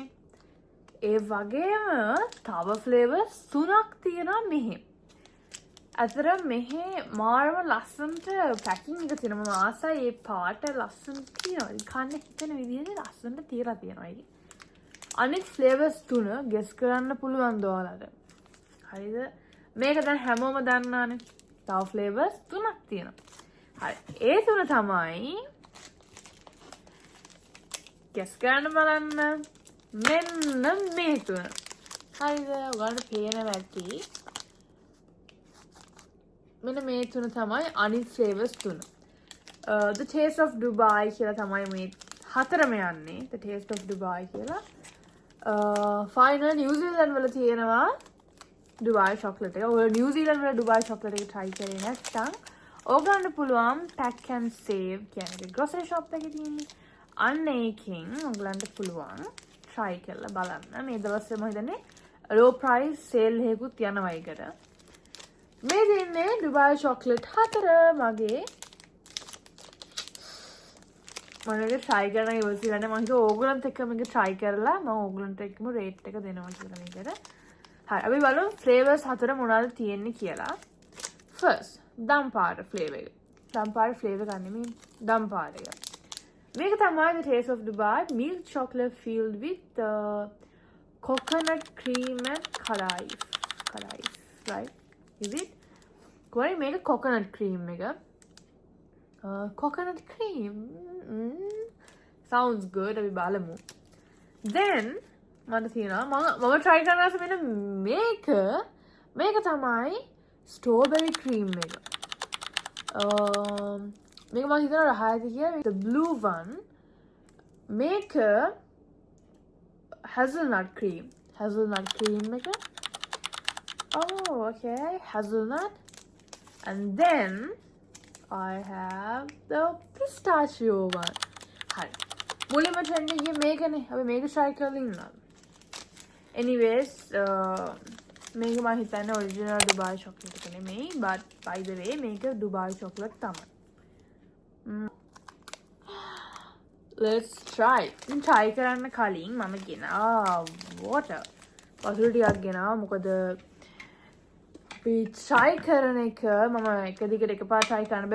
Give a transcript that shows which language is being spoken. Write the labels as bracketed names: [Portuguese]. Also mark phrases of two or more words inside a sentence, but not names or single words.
[Sinhala] ඒ වගේම තව flavors 3ක් තියෙනවා මෙහි. අතර මෙහි මාරම ලස්සනට packing එක තියෙනවා. මම ආසයි මේ පාට ලස්සනට තියෙනවා. කන්න හිතෙන විදිහට ලස්සනට තියලා තියෙනවා ඒක. අනිත් flavors 3 guess කරන්න පුළුවන් ඔයාලට. හරිද? මේක දැන් හැමෝම දන්නානේ. තව flavors 3ක් තියෙනවා. හරි. ඒ 3 තමයි guess කරන්න බලන්න. මෙන්න මේ 3. හරිද? ඔයාලට පේනවා ඇති. මෙන්න මේ 3 තමයි අනිත් flavors 3. The Taste of Dubai කියලා තමයි මේ 4ම යන්නේ. The Taste of Dubai කියලා. final New Zealand වල තියෙනවා [English] Dubai chocolate [Sinhala] එක. ඔය New Zealand වල [English] Dubai chocolate [Sinhala] එක try කරේ නැත්නම් ඕගන්න පුළුවන් pack and save කියන්නේ [English] grocery shop [Sinhala] එකේ තියෙන අන්න ඒකෙන් ඕගලන්ට පුළුවන් try කරලා බලන්න. මේ දවස්වල මම හිතන්නේ [English] low price sale [Sinhala] එකකුත් යනවා ඒකට. මේ දෙන්නේ [English] Dubai chocolate [Sinhala] 4 මගේ. මම මේක try කරන්න ඉවසිලා නැහැ. මම හිතුවා ඕගලන්ට එක්ක මේක try කරලා මම ඕගලන්ට එක්කම rate එක දෙනවා කියලා මේකට. හරි අපි බලමු flavors 4 මොනවද තියෙන්නේ කියලා. first දම්පාට flavour එක. දම්පාට flavour ගන්න මේ දම්පාට එක. මේක තමයි [English] the Taste of Dubai milk chocolate filled with coconut cream and kadaif right? Is it? [Sinhala] කොහේ මේක [English] coconut cream [Sinhala] එක. [English] coconut cream sounds good. [Sinhala] අපි බලමු. then මට තියෙනවා මම try කරනවා මෙන්න මේක තමයි [English] strawberry cream [Sinhala] එක. මේක මම හිතනවා රහයි කියලා. [English] the blue one මේක hazelnut cream එක. okay, hazelnut. And then I have the pistachio one. [Sinhala] හරි. මුලින්ම trend එකේ මේකනේ. අපි මේක try කරලා ඉන්නවා. anyways මේක මම හිතන්නේ [English] original Dubai chocolate [Sinhala] එක නෙමෙයි. [English] but by the way මේක Dubai chocolate තමයි. let's try. [Sinhala] ඉතින් try කරන්න කලින් මම ගෙනා water. වතුර ටිකක් ගෙනා. මොකද අපි try කරන එක මම එක දිගට එකපාර try කරන්න බෑ.